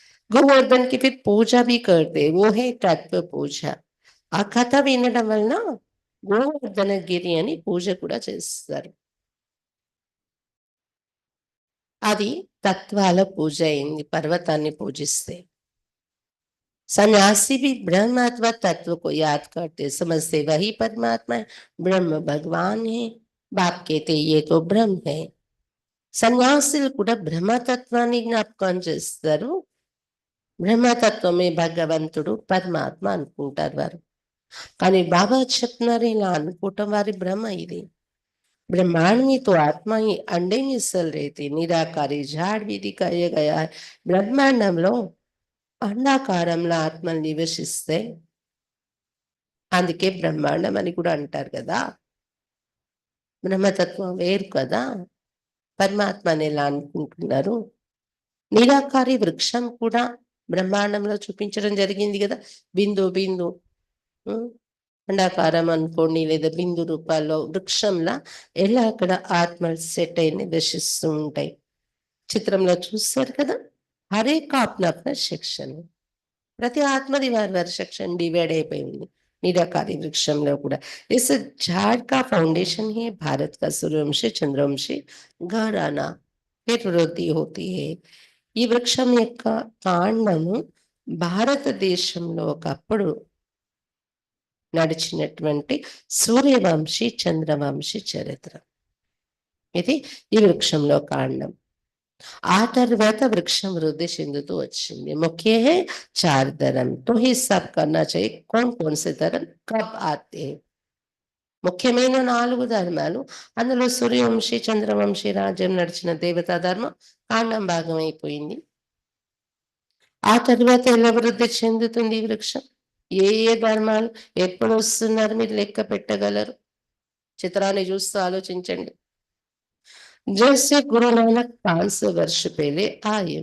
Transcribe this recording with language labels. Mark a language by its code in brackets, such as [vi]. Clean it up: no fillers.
[hi] గోవర్ధన్ కి ఫిర్ పూజ भी करते, वो है తత్వ పూజ. [te] ఆ కథ వినడం వలన గోవర్ధన గిరి అని పూజ కూడా చేస్తారు. అది తత్వాల పూజ అయింది పర్వతాన్ని పూజిస్తే. [hi] सन्यासी भी ब्रह्म अथवा तत्व को याद करते, समझते वही परमात्मा है, ब्रह्म भगवान है. बाप कहते ये तो ब्रह्म है. [te] సన్యాసులు కూడా బ్రహ్మతత్వాన్ని జ్ఞాపకం చేస్తారు. బ్రహ్మతత్వమే భగవంతుడు పరమాత్మ అనుకుంటారు వారు. కానీ బాబా చెప్తున్నారు ఇలా అనుకోవటం వారి భ్రమ. [hi] ఇది ब्रह्मांड में तो आत्मा ही अंडे में सल रहे थे, निराकारी झाड़ भी दिखाया गया है. [te] బ్రహ్మాండంలో అండాకారంలో ఆత్మలు నివసిస్తే అందుకే బ్రహ్మాండం అని కూడా అంటారు కదా. బ్రహ్మతత్వం వేరు కదా, పరమాత్మ అని ఎలా అనుకుంటున్నారు? నిరాకారి వృక్షం కూడా బ్రహ్మాండంలో చూపించడం జరిగింది కదా. బిందు బిందు అండాకారం అనుకోండి, లేదా బిందు రూపాల్లో వృక్షంలా ఎలా అక్కడ ఆత్మలు సెట్ అయి నివసిస్తూ ఉంటాయి. చిత్రంలో చూస్తారు కదా. [hi] హరే కా అప్నా అప్నా [te] సెక్షన్, ప్రతి ఆత్మది వారి వారి సెక్షన్ డివైడ్ అయిపోయింది నిరాకారి వృక్షంలో కూడా. [hi] इस झाड़ का फाउंडेशन ही भारत का सूर्यवंशी चंद्रवंशी घराना फिर वृद्धि होती है. [te] ఈ వృక్షం యొక్క కాండము భారతదేశంలో ఒకప్పుడు నడిచినటువంటి సూర్యవంశీ చంద్రవంశీ చరిత్ర. ఇది ఈ వృక్షంలో కాండం. ఆ తర్వాత వృక్షం వృద్ధి చెందుతూ వచ్చింది. [hi] ముఖ్య హై చార్ ధర్म, तो हिसाब करना चाहिए कौन कौन से धर्म कब आते हैं. [te] ముఖ్యమైన 4 ధర్మాలు. అందులో సూర్యవంశీ చంద్రవంశీ రాజ్యం నడిచిన దేవతా ధర్మం కాండం భాగం అయిపోయింది. ఆ తర్వాత ఎలా వృద్ధి చెందుతుంది ఈ వృక్షం? ఏ ఏ ధర్మాలు ఎప్పుడు వస్తున్నారు మీరు లెక్క పెట్టగలరు? చిత్రాన్ని చూస్తూ ఆలోచించండి. [hi] జైసే గురు నానక్ 500 వర్ష పేలే ఆయే.